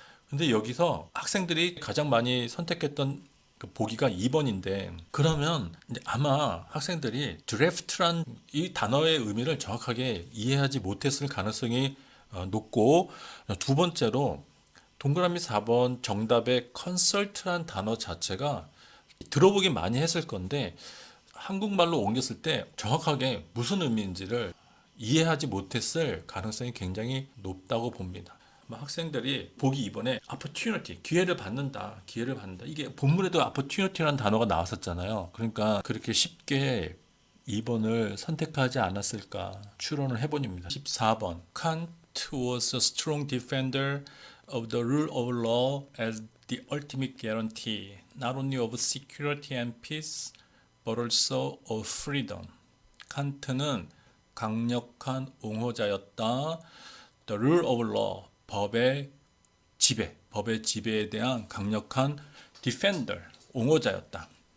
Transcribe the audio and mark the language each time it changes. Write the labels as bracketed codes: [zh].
[ko] 근데 여기서 학생들이 가장 많이 선택했던 그 보기가 2번인데 그러면 이제 아마 학생들이 드래프트란 이 단어의 의미를 정확하게 이해하지 못했을 가능성이 높고 두 번째로 동그라미 4번 정답의 컨설트란 단어 자체가 들어보긴 많이 했을 건데 한국말로 옮겼을 때 정확하게 무슨 의미인지를 이해하지 못했을 가능성이 굉장히 높다고 봅니다. 학생들이 보기 2번에 opportunity, 기회를 받는다. 이게 본문에도 opportunity라는 단어가 나왔었잖아요. 그러니까 그렇게 쉽게 2번을 선택하지 않았을까 추론을 해봅니다. [en] 14번 Kant was a strong defender of the rule of law as the ultimate guarantee, not only of security and peace, but also of freedom. [ko] 칸트는 강력한 옹호자였다. [en] The rule of law, [ko] 법의 지배에 대한 강력한 defender, 옹호자였다.